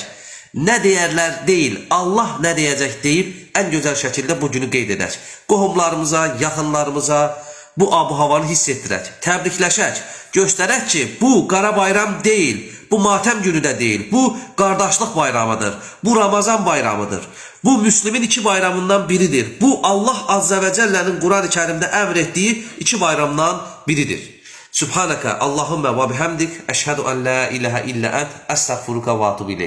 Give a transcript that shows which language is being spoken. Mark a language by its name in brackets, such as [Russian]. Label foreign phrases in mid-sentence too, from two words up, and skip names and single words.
[Azerbaijani] Nə deyərlər deyil, Allah nə deyəcək deyib ən gözəl şəkildə bu günü qeyd edək. Qohumlarımıza, yaxınlarımıza bu abu-havanı hiss etdirək, təbrikləşək, göstərək ki, bu qara bayram deyil, bu matəm günü də deyil, bu qardaşlıq bayramıdır, bu Ramazan bayramıdır, bu Müslümin iki bayramından biridir, bu Allah Azze ve Celle'nin [Turkish] Kur'an-ı Kerim'de emrettiği iki bayramdan biridir. [Arabic] سبحانك اللهم وبحمدك أشهد أن لا إله إلا أنت أستغفرك وأتوب إليك.